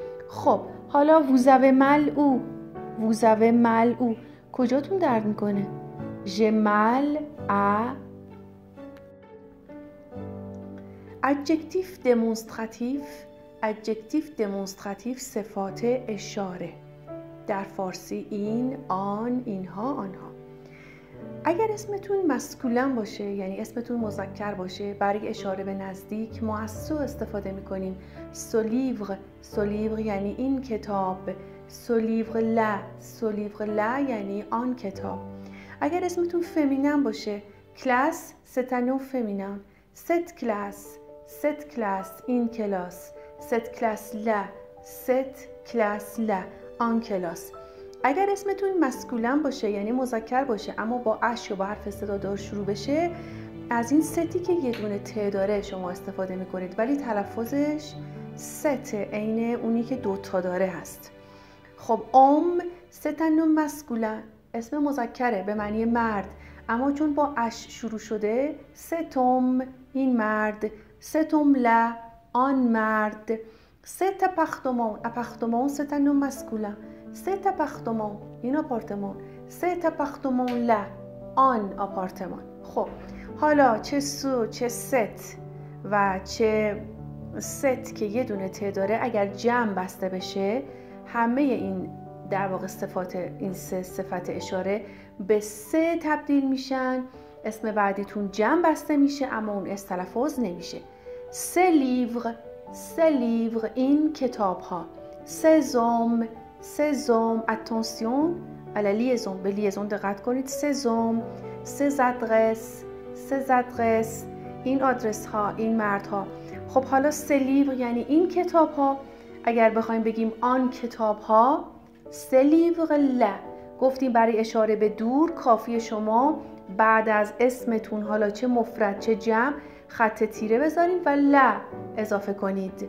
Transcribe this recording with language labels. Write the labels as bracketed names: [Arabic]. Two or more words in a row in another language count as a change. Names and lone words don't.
[Persian] خب حالا [French] vous avez mal où [Persian] کجاتون درد میکنه؟ [French] j'ai mal à. adjectif démonstratif [Persian] صفات اشاره. در فارسی این، آن، اینها، آنها. اگر اسمتون مسکولن باشه، یعنی اسمتون مذکر باشه، برای اشاره به نزدیک ما از سو استفاده میکنیم. [French] ce livre [Persian] یعنی این کتاب. [French] ce livre là [Persian] یعنی آن کتاب. اگر اسمتون فمینن باشه، کلاس [French] c'est un nom féminin. cette classe [Persian] این کلاس. [French] cette classe là [Persian] آن کلاس. اگر اسمتون مسکولن باشه یعنی مذکر باشه اما با اش یا با حرف صدادار شروع بشه، از این ستی که یه دونه ت داره شما استفاده میکنید ولی تلفظش ست عین اونی که دوتا داره هست. خب [French] c'est un nom masculin [Persian] اسم مذکره به معنی مرد، اما چون با اش شروع شده [French] cet homme [Persian] این مرد. [French] cet homme là [Persian] آن مرد. [French] cet appartement c'est un nom masculin. cet appartement [Persian] این آپارتمان. [French] cet appartement là [Persian] آن آپارتمان. خب حالا چه سو چه ست و چه ست که یه دونه ت داره اگر جمع بسته بشه، همه این در واقع صفات این سه صفت اشاره به سه تبدیل میشن. اسم بعدیتون جمع بسته میشه اما اون اس تلفظ نمیشه. سه لیور این کتاب ها. سزوم [French] attention à la liaison [Persian] به لیزون دقت کنید. سزوم سزادرس این آدرس ها این مرد ها. خب حالا سه لیور یعنی این کتاب ها. اگر بخوایم بگیم آن کتاب ها، سه لیور لا گفتیم برای اشاره به دور کافی شما بعد از اسمتون حالا چه مفرد چه جمع خط تیره بذارید و لا اضافه کنید.